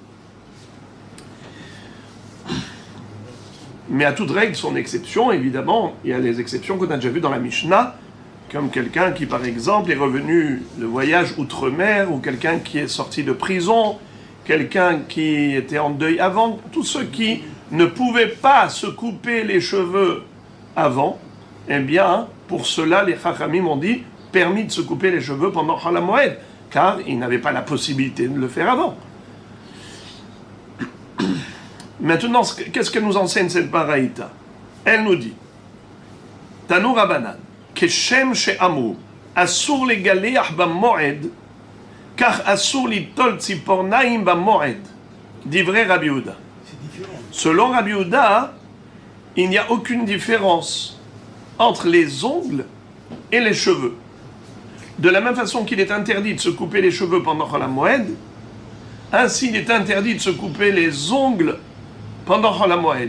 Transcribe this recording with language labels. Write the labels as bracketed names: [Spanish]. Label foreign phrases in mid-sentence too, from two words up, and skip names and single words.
[French] Mais à toute règle, son exception, évidemment, il y a les exceptions qu'on a déjà vues dans la Mishnah, comme quelqu'un qui, par exemple, est revenu de voyage outre-mer, ou quelqu'un qui est sorti de prison, quelqu'un qui était en deuil avant, tous ceux qui ne pouvaient pas se couper les cheveux avant, eh bien, pour cela, les Chachamim ont dit, permis de se couper les cheveux pendant [Hebrew] חול המועד, [French] car ils n'avaient pas la possibilité de le faire avant. Maintenant, qu'est-ce que nous enseigne cette baraïta? Elle nous dit, [Hebrew] תנו רבנן כשם שאמרו אסור לגלח במועד כך אסור ליטול צפורניים במועד דברי רבי יהודה. [French] Selon Rabbi Yehuda, il n'y a aucune différence entre les ongles et les cheveux. De la même façon qu'il est interdit de se couper les cheveux pendant [Hebrew] חול המועד, [French] ainsi il est interdit de se couper les ongles pendant [Hebrew] חול המועד.